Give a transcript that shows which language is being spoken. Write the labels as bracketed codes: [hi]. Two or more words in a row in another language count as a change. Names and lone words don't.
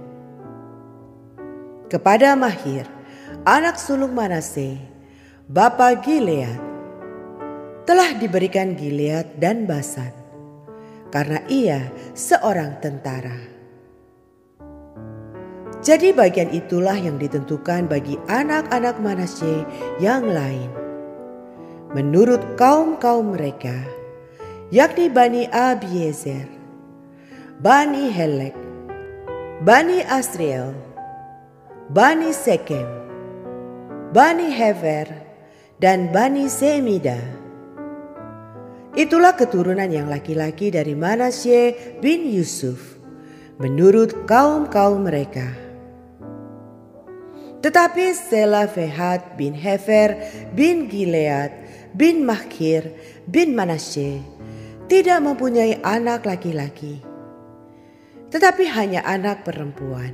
[id] Kepada Mahir, anak sulung Manasye, bapa Gilead, telah diberikan Gilead dan Basan, karena ia seorang tentara. Jadi bagian itulah yang ditentukan bagi anak-anak Manasye yang lain, menurut kaum-kaum mereka, yakni Bani Abiezer, Bani Helek, Bani Asriel, Bani Sekem, Bani Hever, dan Bani Semida. Itulah keturunan yang laki-laki dari Manasye bin Yusuf, menurut kaum-kaum mereka. Tetapi Selafehad bin Hefer bin Gilead bin Makhir bin Manasye tidak mempunyai anak laki-laki, tetapi hanya anak perempuan.